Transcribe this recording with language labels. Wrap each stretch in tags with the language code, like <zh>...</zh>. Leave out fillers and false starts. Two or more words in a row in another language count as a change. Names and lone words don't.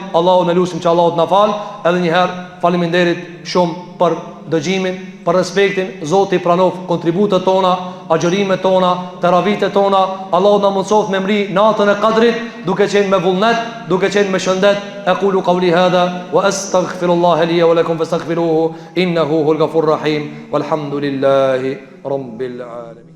<sq>Allahu në lusim që Allahu të na fal. Edhe një herë faleminderit shumë për dëgjimin, për respektin. Zoti pranof kontributet tona, agjërimet tona, teravitet tona. Allahu na mundsoft me mri natën e Kadrit, duke qenë me vullnet, duke qenë me shëndet.</sq> <ar>أقول قولي هذا وأستغفر الله لي ولكم فاستغفروه إنه هو الغفور الرحيم. والحمد لله رب العالمين.</ar>